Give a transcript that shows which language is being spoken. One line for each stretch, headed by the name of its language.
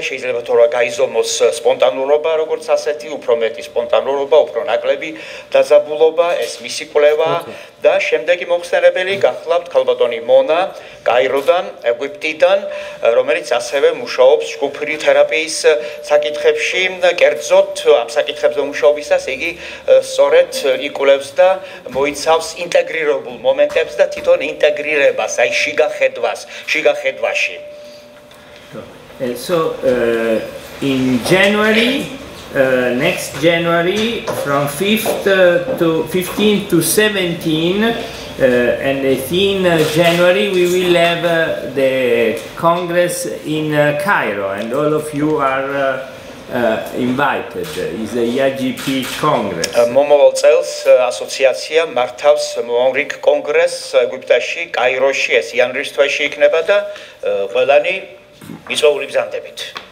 Georgian: შეიძლება თორა გაიზომოს სპონტანურობა, როგორც ასეთი, უფრო მეტი სპონტანურობა, უფრო ნაკლები დაძაბულობა, ეს მისი კვლევა და შემდეგი მოხსენებელი გახლავთ ქალბატონი მონა კაიროდან, ეგვიპტიდან, რომელიც ასევე მუშაობს ჯგუფური თერაპიის საკითხებში. კერძოდ ამ საკითხებზე მუშაობისას იგი სწორედ იკვლევს და მოიცავს ინტეგრირებულ მომენტებს და თვითონ ინტეგრირებას, აი შიგახედვაში.
English: So in January, next January, from 15 to 17, And in January we will have the Congress in Cairo, and all of you are invited. It's a IAGP Congress.
Georgian: მომავალ წელს ასოციაცია მართავს მომრიგ კონგრესს ეგვიპტეში, კაიროში, ეს იანვრის თვეში იქნება და ყველანი მიწვეული ბრძანდებით.